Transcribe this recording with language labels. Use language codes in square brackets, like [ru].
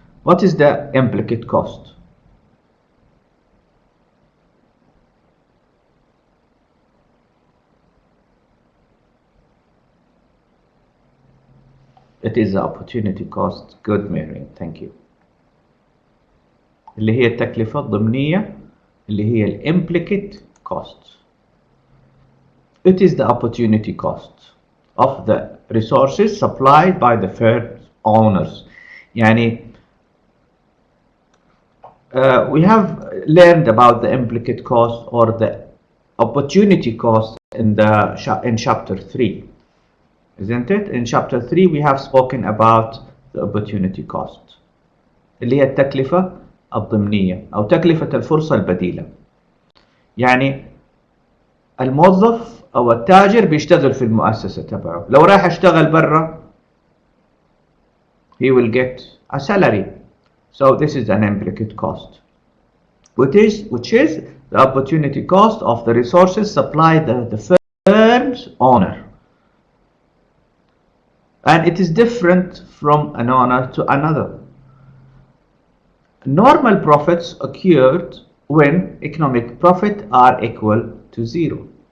[en] What is the implicit cost? It is the opportunity cost. Good, Mary. Thank you. [ar] اللي هي التكلفة الضمنية اللي هي implicit cost. [en] It is the opportunity cost of the resources supplied by the firm's owners. [ar] يعني [en] we have learned about the implicit cost or the opportunity cost in chapter 3, isn't it? In chapter 3 we have spoken about the opportunity cost [ar] اللي هي التكلفة الضمنية أو تكلفة الفرصة البديلة. يعني الموظف أو التاجر بيشتغل في المؤسسة تبعه، لو راح اشتغل برا [en] he will get a salary. So this is an implicit cost, which is the opportunity cost of the resources supplied the firm's owner. And it is different from an owner to another. Normal profits occurred when economic profit are equal to 0.